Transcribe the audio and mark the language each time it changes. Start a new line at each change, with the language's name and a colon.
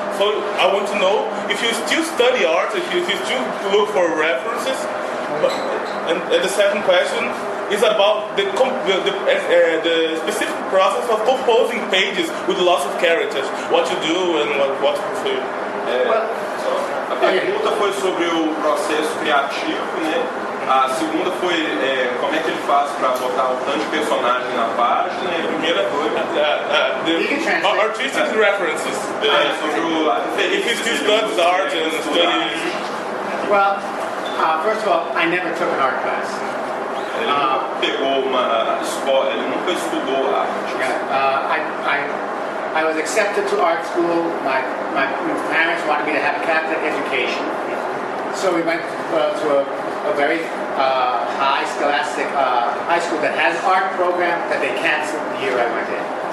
English: So I want to know if you still study art, if you still look for references. And the second question is about the specific process of composing pages with lots of characters. What you do and what you feel.
Portuguese: A pergunta foi sobre o processo criativo, né? A segunda foi como é que ele faz para botar o tanto de personagem na página. E a primeira foi
English: the artistic references. If you still studies art and studies. Well, first of all, I never took an art class.
Portuguese: Ele nunca pegou uma escola, ele nunca estudou arte.
English: I was accepted to art school. My parents wanted me to have a Catholic education. So we went to a very high scholastic high school that has art program that they canceled the year I went in.